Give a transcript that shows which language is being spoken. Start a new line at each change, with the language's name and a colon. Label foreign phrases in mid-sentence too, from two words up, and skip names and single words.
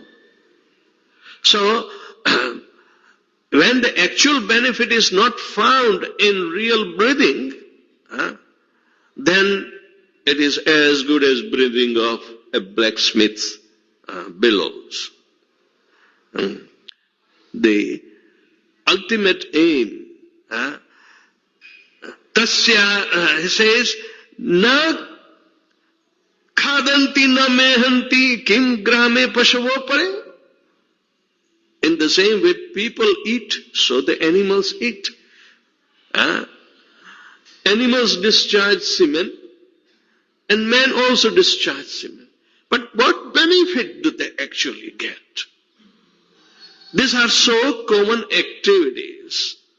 English: So, when the actual benefit is not found in real breathing, then it is as good as breathing off a blacksmith's bellows. The ultimate aim, tasya, he says,
Sanskrit: na khadanti na mehanti kim grame pashavo pare.
English: In the same way people eat, so the animals eat. Animals discharge semen, and man also discharge semen. But what benefit do they actually get? These are so common activities.